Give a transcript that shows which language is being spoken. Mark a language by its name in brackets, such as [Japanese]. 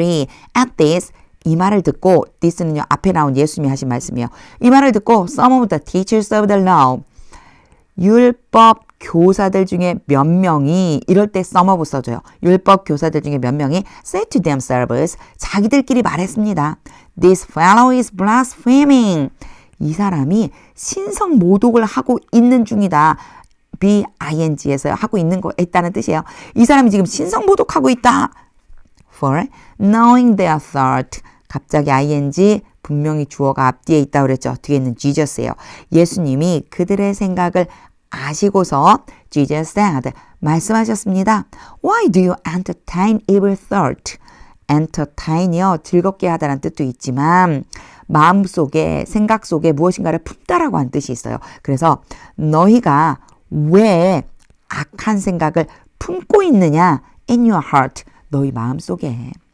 [English] At this [Korean] 이 말을 듣고 this는요 앞에 나온 예수님이 하신 말씀이에요. 이 말을 듣고 [English] some of the teachers of the law [Korean] 율법 교사들 중에 몇 명이 이럴 때 some of 써줘요. 율법 교사들 중에 몇 명이 [English] said to themselves [Korean] 자기들끼리 말했습니다. [English] This fellow is blaspheming. [Korean] 이 사람이 신성 모독을 하고 있는 중이다. B-I-N-G에서 하고 있는 거 있다는 뜻이에요. 이 사람이 지금 신성 모독하고 있다. [English] For knowing their thought [Korean] 갑자기 ing 분명히 주어가 앞뒤에 있다고 그랬죠. 뒤에 있는 Jesus예요. 예수님이 그들의 생각을 아시고서 [English] Jesus said [Korean] 말씀하셨습니다. [English] Why do you entertain evil thought? [Korean] entertain이요. 즐겁게 하다라는 뜻도 있지만 마음속에 생각 속에 무엇인가를 품다라고 하는 뜻이 있어요. 그래서 너희가 왜 악한 생각을 품고 있느냐? [English] In your heart. [Korean] 너희 마음속에.